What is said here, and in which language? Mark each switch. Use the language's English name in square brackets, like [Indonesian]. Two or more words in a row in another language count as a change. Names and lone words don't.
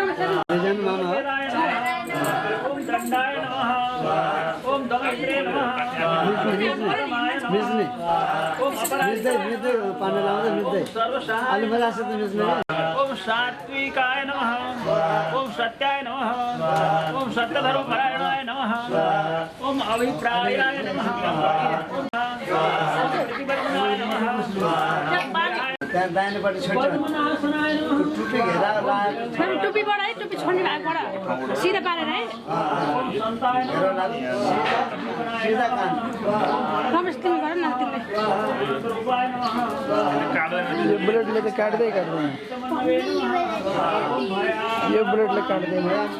[Sanskrit] ओम दंडाय नमः ओम दमित्रे नमः ओम अपराय ओम सात्विकाय नमः ओम सत्याय नमः ओम सत्यधर्मपरायणाय नमः ओम अभिप्रायाय नमः ओम प्रतिपन्नाय नमः [Nepali] दाहिनेपट्टि छोड्छ टुप्पी बडा है टुप्पी छोड्ने भाग बडा सिधा पारेर है सीधा कान रमेश तिमी गर न तिमीले [Sanskrit] स्वरूपाय नमः [Hindi] ये ब्लेड लेके काट दे कर रहे हैं ये ब्लेड लेके काट देंगे